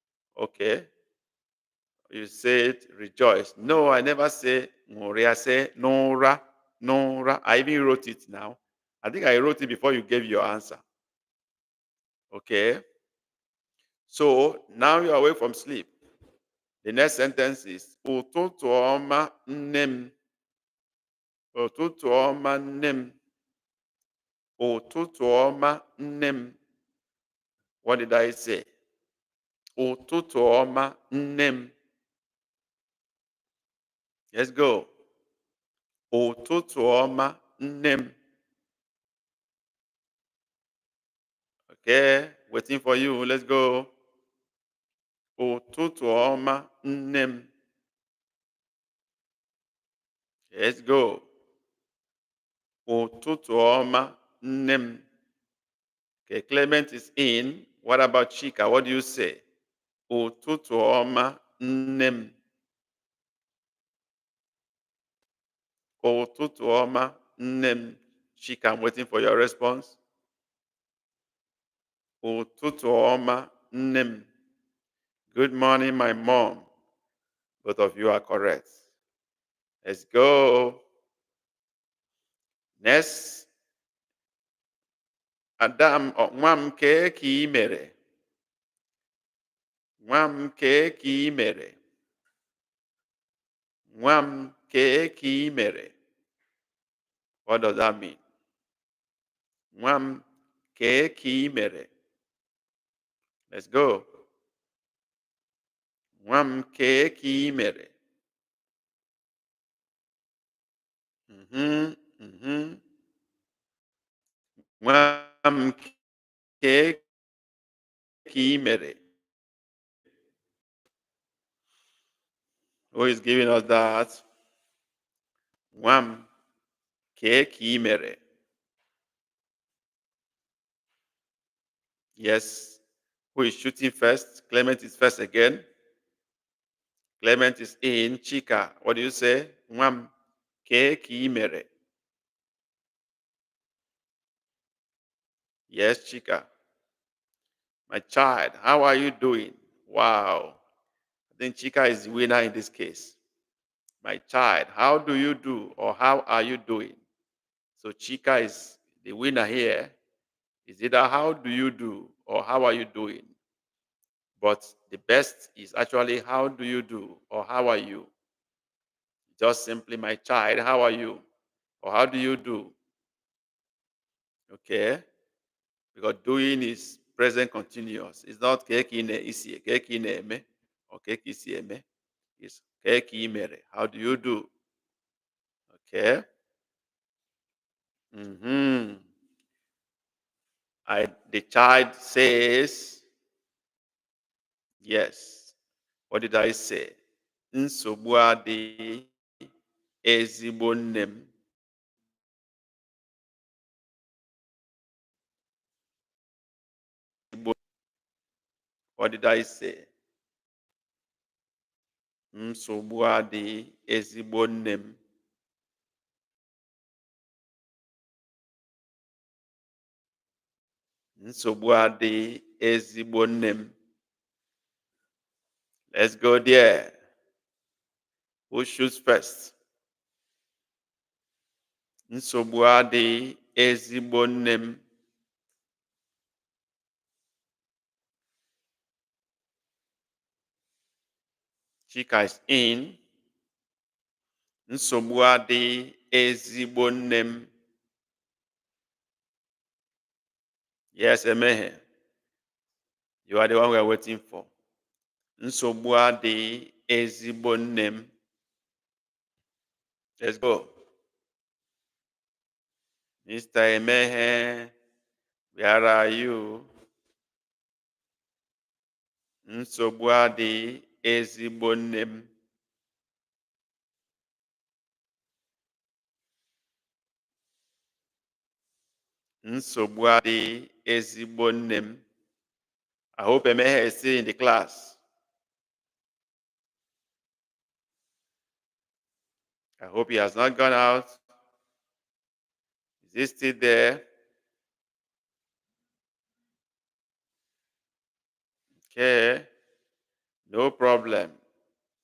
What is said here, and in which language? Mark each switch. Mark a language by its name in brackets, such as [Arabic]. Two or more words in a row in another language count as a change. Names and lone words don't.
[English] So, okay. You said rejoice. No, I never say Moria. I say Nora, Nora. I even wrote it now. I think I wrote it before you gave your answer. Okay. So now you're away from sleep. The next sentence is [Igbo] Ụtụtụ ọma nne m. Ụtụtụ ọma nne m. Ụtụtụ ọma nne m. [English] What did I say? [Igbo] Ụtụtụ ọma nne m. [English] Let's go. [Igbo] Ụtụtụ ọma nne m. [English] Okay, waiting for you. Let's go. [Igbo] Ụtụtụ ọma nne m. [English] Let's go. [Igbo] Ụtụtụ ọma nne m. [English] Okay, Clement is in. What about Chika? What do you say? [Igbo] Ụtụtụ ọma nne m. Ụtụtụ ọma nne m. [English] Chika, I'm waiting for your response. [Igbo] Ụtụtụ ọma nne m. [English] Good morning, my mom. Both of you are correct. Let's go. Next. Adam, [Igbo] nwa m kee ka ị mere. Nwa m kee ka ị mere. Nwa m kee ka ị mere. [English] What does that mean? [Igbo] Nwa m kee ka ị mere. [English] Let's go. [Igbo] Nwa m kee ka ị mere. Nwa m kee ka ị mere. [English] Who is giving us that? [Igbo] Nwa m kee ka ị mere. [English] Yes. Who is shooting first? Clement is first again. Clement is in. Chika, what do you say? [Igbo] Nwa m kee ka ị mere. [English] Yes, Chika. My child, how are you doing? Wow. I think Chika is the winner in this case. My child, how do you do or how are you doing? So Chika is the winner here. Is either how do you do or how are you doing? But the best is actually how do you do or how are you? Just simply, my child, how are you? Or how do you do? Okay? Because doing is present continuous. It's not [Igbo] kekine isi, kekine eme, or kekisi eme. It's keki mere. [English] How do you do? Okay? The child says, yes. What did I say? [Igbo] Nsogbu adịghị ezigbo nne m. [English] What did I say? [Igbo] Nsogbu adịghị ezigbo nne m. Nsogbu adịghị ezigbo nne m. [English] Let's go there. Who shoots first? [Igbo] Nsogbu adịghị ezigbo nne m. [English] Chika is in. [Igbo] Nsogbu adịghị ezigbo nne m. [English] Yes, Emehe. You are the one we are waiting for. [Igbo] Nsogbu adịghị ezigbo nne m. [English] Let's go. Mr. Emehe, where are you? [Igbo] Nsogbu adịghị ezigbo nne m. Nsogbu adịghị ezigbo nne m. [English] I hope Emehe is still in the class. I hope he has not gone out. Is he still there? Okay. No problem.